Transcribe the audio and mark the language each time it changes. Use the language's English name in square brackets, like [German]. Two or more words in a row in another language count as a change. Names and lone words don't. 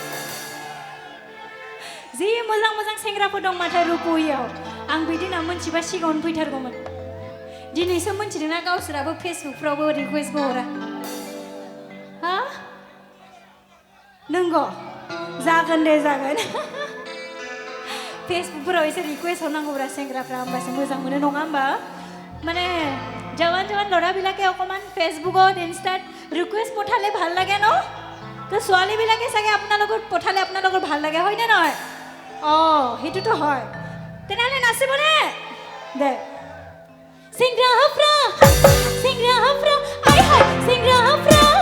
[Bodo] जि मोजां सेंग्राफोर दं माथो रुपहियाव आं बिदिना मोनथिबा सिगाङावनो फैथारगौमोन दिनैसो मोनथिदोंना गावसोराबो फेसबुकफ्रावबो रिकुवेस्टबो हरा हा नंगौ जागोन दे जागोन फेसबुकफोराव एसे रिक्वेस्ट हरनांगौब्रा सेंग्राफ्रा होमबासो मोजां मोनो नङा [Assamese] होमबा মানে জवान ল'ৰাবিলাকে অকণমান ফেচবুকত ইনষ্টাত ৰিকুৱেষ্ট পঠালে ভাল লাগে ন তো ছোৱালীবিলাকে চাগে আপোনালোকৰ পঠালে আপোনালোকৰ ভাল লাগে হয়নে নহয় সেইটোতো হয় তেনেহ'লে নাচিবনে দে সিংগ্ৰাফ্ৰা আই হাই সিংগ্ৰাফ্ৰা